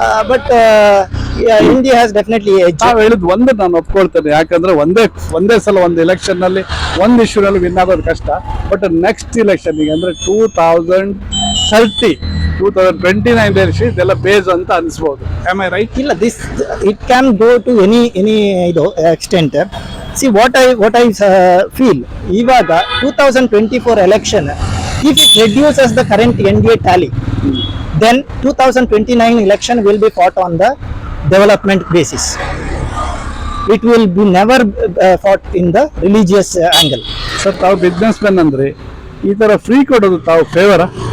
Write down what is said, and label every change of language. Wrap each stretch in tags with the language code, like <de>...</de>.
<en>But India has definitely edge.</en> <kn>ನಾವು ಹೇಳಿದ್ ಒಂದು ನಾನು ಒಪ್ಕೊಳ್ತೇನೆ. ಯಾಕಂದ್ರೆ ಒಂದೇ ಸಲ ಒಂದು ಎಲೆಕ್ಷನ್ ನಲ್ಲಿ ಒಂದು ಇಶ್ಯೂ ನಲ್ಲಿ ವಿನ್ ಆಗೋದು ಕಷ್ಟ. ಬಟ್ ನೆಕ್ಸ್ಟ್ ಎಲೆಕ್ಷನ್ ಗೆ ಅಂದ್ರೆ 2030, 2029 ಇದೆಲ್ಲ ಬೇಸ್ ಅಂತ ಅನ್ಸ್ಬೋದು.</kn> <en>Am I right?</en> <kn>ಇಲ್ಲ,</kn> <en>it can go to any extent. See what I feel,</en> <kn>ಇವಾಗ</kn> <en>2024 election, if it reduces the current NDA tally, then 2029 election will be fought on the development basis. It will be never fought in the religious angle.</en> <kn>Sir, ತಾವು business man ಅಂದ್ರೆ ಈ ತರ free ಕೊಡೋದು ತಾವು ಫೇವರಾ?</kn>